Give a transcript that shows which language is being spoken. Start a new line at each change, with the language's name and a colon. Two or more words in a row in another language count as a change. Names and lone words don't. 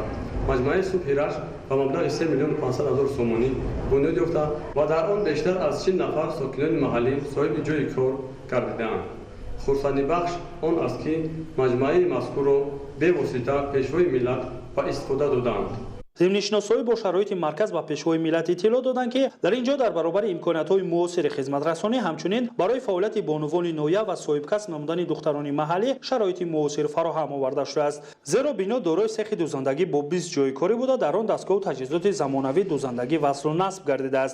Tajik: مجموعه صبح رشت با مبلغ 3,500,000 سومانی بنیاد یافته و در آن بیشتر از 40 نفر ساکنان محلی صاحب جای کار گردیده‌اند. خرسندی بخش آن است که مجموعه مذکور را به واسطه پیشوای ملت و استفاده دادند. зимнишиносоӣ бо шароити марказ ба пешвои миллат иттилоъ доданд ки дар ин ҷо дар баробари имкониятҳои муосири хизматрасонӣ ҳамчунин барои фаъолияти бонувони нояб ва соҳибкасб намудани духтарони маҳаллӣ шароити муосир фароҳам оварда шудааст. зеро бино дорои сехи дӯзандагӣ бо 20 ҷойи корӣ буда дар он дастгоҳу таҷҳизоти замонавии дӯзандагӣ васлу насб гардидааст.